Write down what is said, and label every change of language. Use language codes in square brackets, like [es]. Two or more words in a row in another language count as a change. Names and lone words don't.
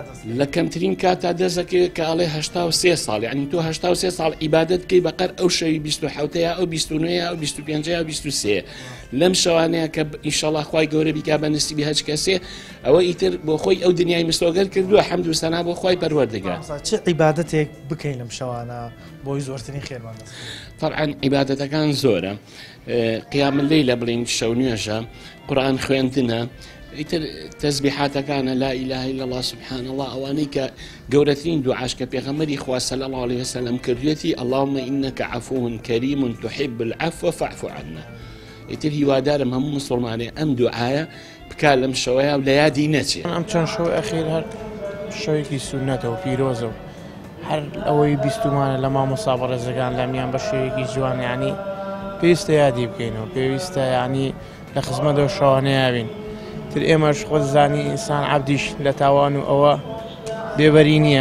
[ckb] لە کەمترین کاتا دەزەکەوێت کە ئەڵێ 83 ساڵ یعنی تۆ 83 ساڵ عیبادەت بکەی بەقەر ئەو شەوی 27 ئەو 29 ئەو 25 ئەو 23 لەم شەوانەیە کە ئینشەڵا خوای گەورە بیکا بە نسیبی هەچ کەسێ ئەوە ئیتر بۆ خۆی ئەو دنیای مستۆگەر کردووە حەمد و سەنا بۆ خوای پەروەردگار چ عیبادەتێک بکەین لەم شەوانە بۆی زۆرترین خێرمان طبعا عیبادەتەکان زۆرە [ar] قیام الليل [ckb] بڵین شەو نوێژە قورئان خوێندنە ئیتر تەسبیحاتەکانە [ar] لا إله إلا الله سبحان الله [ckb] ئەوانەی کە گەورەترین دوعاش کە پێغەمبەری خوا [ar] صلی الله عليه وسلم [ckb] کردوێتی [ar] اللهم إنك عفو كريم تحب العفو فاعف عنا [ckb] ئیتر هیوادارم هەموو مسلمانێ ئەم دوعایە بکا لەم شەوەیە و لە یادی نەچێت ئەم چەند شەوی ئەخیر هەر شەوێکی سونەتەوە پیرۆزە و هەر ئەوەی بیستمانە لە مامۆستا بەڕێزەکان لەمیان بە شێوەیەکی جوان یعنی پێویستە یادی بکەینەوە پێویستە یعنی لە خزمەتەوە شەوانەیە بین تر ئێمەش خۆ زانی ئینسان عەبدیش لە تاوان و ئەوە بێبەری نییە